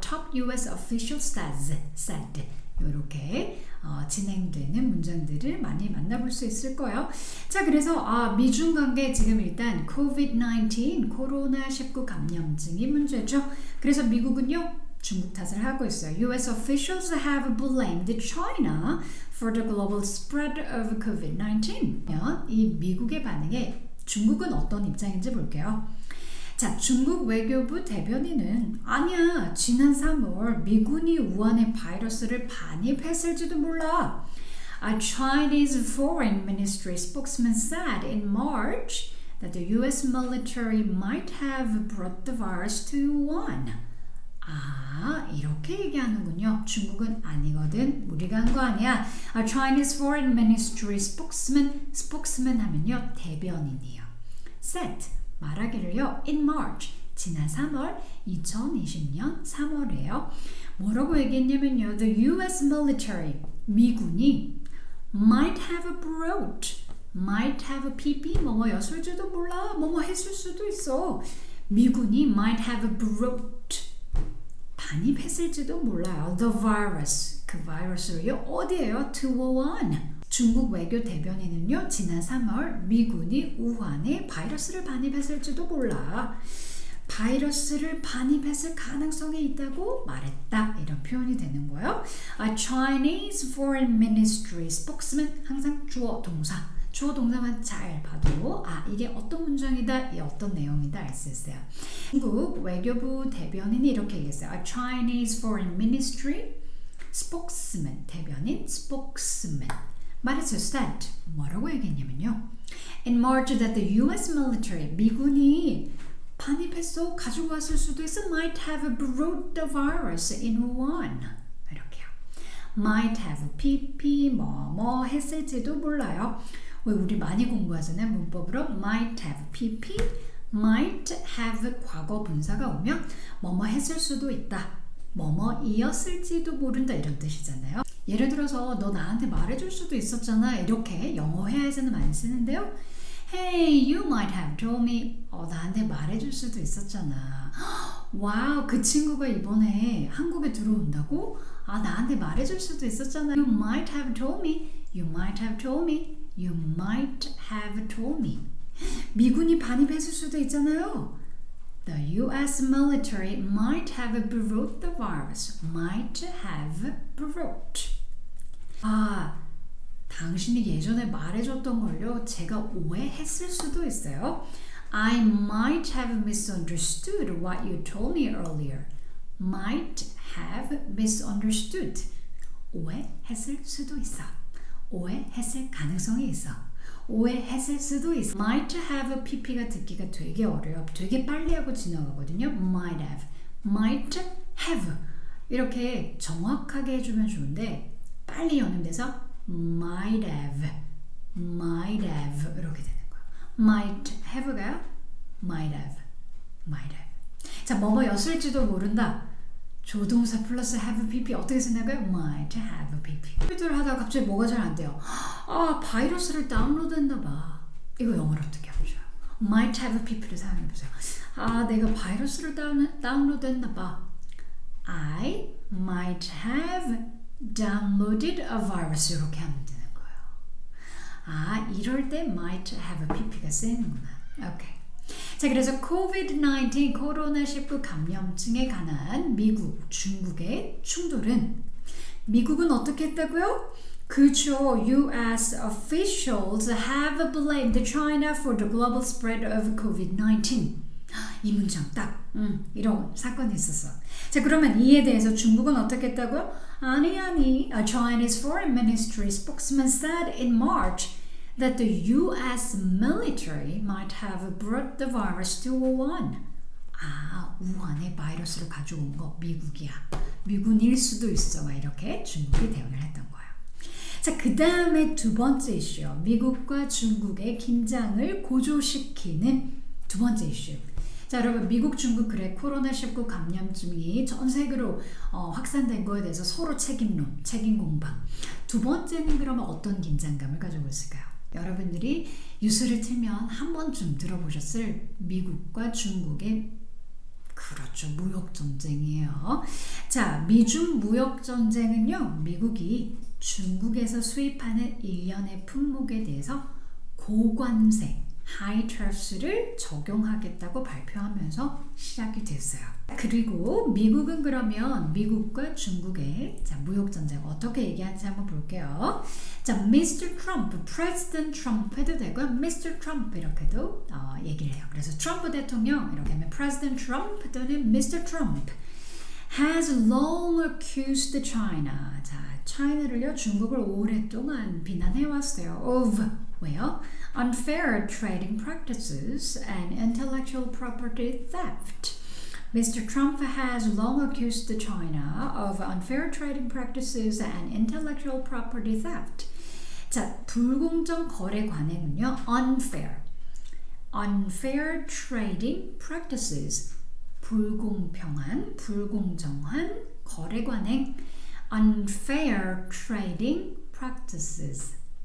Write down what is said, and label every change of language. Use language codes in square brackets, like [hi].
[en] top US official said. [ko] 이렇게 진행되는 문장들을 많이 만나볼 수 있을 거예요. 자, 그래서 미중 관계 지금 일단 COVID-19, 코로나19 감염증이 문제죠. 그래서 미국은요, 중국 탓을 하고 있어요. [en] US officials have blamed China for the global spread of COVID-19. [ko] 이 미국의 반응에 중국은 어떤 입장인지 볼게요. 자, 중국 외교부 대변인은 아니야, 지난 3월 미군이 우한에 바이러스를 반입했을지도 몰라. [en] A Chinese Foreign Ministry spokesman said in March that the US military might have brought the virus to Wuhan. [ko] 이렇게 얘기하는군요. 중국은 아니거든. 우리가 한 거 아니야. [en] A Chinese Foreign Ministry spokesman [ko] 하면요, 대변인이에요. [en] said. [ko] 말하기를요, [en] in March, [ko] 지난 3월, 2020년 3월에요. 뭐라고 얘기했냐면요, [en] the US military, [ko] 미군이 [en] might have brought, might have pp, [ko] 뭐였을지도 몰라, 했을 수도 있어. 미군이 [en] might have brought, [ko] 반입했을지도 몰라요. [en] the virus, [ko] 그 바이러스를요, 어디에요? [en] to Wuhan. [ko] 중국 외교 대변인은요, 지난 3월 미군이 우한에 바이러스를 반입했을지도 몰라. 바이러스를 반입했을 가능성이 있다고 말했다. 이런 표현이 되는 거예요. [en] A Chinese Foreign Ministry spokesman, [ko] 항상 주어 동사. 주어 동사만 잘 봐도 이게 어떤 문장이다, 이 어떤 내용이다 알 수 있어요. 중국 외교부 대변인이 이렇게 얘기했어요. [en] A Chinese Foreign Ministry spokesman, [ko] 대변인 [en] spokesman. [ko] 말했어요. said. 뭐라고 얘기했냐면요, [en] in March that the US military, [ko] 미군이 반입했어, 가지고 왔을 수도 있어, [en] might have brought the virus in Wuhan. [ko] 이렇게요. [en] might have pp [ko] 뭐 했을지도 몰라요. 왜 우리 많이 공부하잖아요. 문법으로 [en] might have pp, might have [ko] 과거 분사가 오면 뭐뭐 했을 수도 있다. 뭐뭐이었을지도 모른다 이런 뜻이잖아요. 예를 들어서 너 나한테 말해줄 수도 있었잖아. 이렇게 영어 회화에서는 많이 쓰는데요. [en] Hey, you might have told me. [ko] 나한테 말해줄 수도 있었잖아. 와우, 그 친구가 이번에 한국에 들어온다고? 나한테 말해줄 수도 있었잖아. [en] You might have told me. You might have told me. You might have told me. [ko] 미군이 반입했을 수도 있잖아요. [en] The US military might have brought the virus. Might have brought. [ko] 당신이 예전에 말해줬던 걸요. 제가 오해했을 수도 있어요. [en] I might have misunderstood what you told me earlier. Might have misunderstood. [ko] 오해했을 수도 있어. 오해했을 가능성이 있어. 오해했을 수도 있어. [en] Might have pp [ko] 가 듣기가 되게 어려워. 되게 빨리 하고 지나가거든요. [en] Might have, might have [ko] 이렇게 정확하게 해주면 좋은데 빨리 연음돼서 [en] might have, might have [ko] 이렇게 되는 거야. [en] might have가요? might have, might have. [ko] 자, 뭐뭐였을지도 모른다. 조동사 플러스 [en] have pp [ko] 어떻게 쓰냐고요? [en] might have pp. [ko] 컴퓨터를 하다가 갑자기 뭐가 잘 안 돼요. 바이러스를 다운로드했나 봐. 이거 영어로 어떻게 하죠? [en] might have pp [ko] 를 사용해 보세요. 내가 바이러스를 다운로드했나 봐. [en] I might have downloaded a virus. [ko] 이렇게 하면 되는 거예요. 이럴 때 [en] might have pp [ko] 가 쓰이는구나. 오케이. 자, 그래서 COVID-19 코로나19 감염증에 관한 미국, 중국의 충돌은 미국은 어떻게 했다고요? 그죠. [en] US officials have blamed China for the global spread of COVID-19. [ko] 이 문장 딱 이런 사건이 있었어. 자, 그러면 이에 대해서 중국은 어떻게 했다고요? 아니 [en] China's foreign ministry spokesman said in March that the US military might have brought the virus to Wuhan. [ko] 우한에 바이러스를 가져온 거 미국이야. 미군일 수도 있어. 이렇게 중국이 대응을 했던 거야. 자, 그 다음에 두 번째 이슈요. 미국과 중국의 긴장을 고조시키는 두 번째 이슈. 자, 여러분, 미국, 중국 그래 코로나19 감염증이 전 세계로 확산된 거에 대해서 서로 책임론, 책임 공방. 두 번째는 그러면 어떤 긴장감을 가지고 있을까요? 여러분들이 뉴스를 틀면 한 번쯤 들어보셨을 미국과 중국의 그렇죠. 무역전쟁이에요. 자, 미중 무역전쟁은요. 미국이 중국에서 수입하는 일련의 품목에 대해서 고관세, 하이 트래프스를 적용하겠다고 발표하면서 시작이 됐어요. 그리고 미국은 그러면 미국과 중국의 무역전쟁 어떻게 얘기하는지 한번 볼게요. [en] 자, Mr. Trump, President Trump 해도 되고요. Mr. [ko] Trump 이렇게도 얘기를 해요. 그래서 트럼프 대통령 이렇게 하면 [en] President Trump [ko] 또는 Mr. [en] Trump has long accused China. [ko] 자, China를요 중국을 오랫동안 비난해왔어요. [en] Of [ko] 왜요? [en] Unfair trading practices and intellectual property theft. Mr. Trump has long accused China of unfair trading practices and intellectual property theft. [ko] 자, 불공정 거래 관행은요, [en] unfair trading practices, [ko] 불공평한, 불공정한 거래 관행, unfair trading practices.